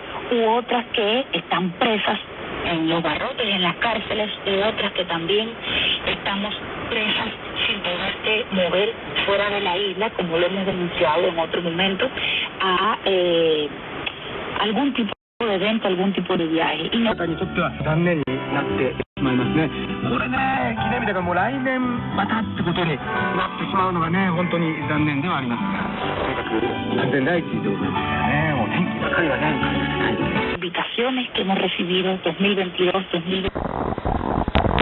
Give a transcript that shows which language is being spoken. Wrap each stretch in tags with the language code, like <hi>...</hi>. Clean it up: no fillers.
<es>U otras que están presas en los barrotes, en las cárceles, y otras que también estamos presas sin poderse mover fuera de la isla, como lo hemos denunciado en otro momento, a algún tipo de evento, algún tipo de viaje. Y no...</es> <ja>にとっては残念になってしまいますね。これね、記念日だからもう来年またってことになってしまうのがね、本当に残念ではありますが、とにかく安全第一でございますからね、もう天気ばかりはね、</ja> <es>invitaciones que hemos recibido 2022, 2020.</es>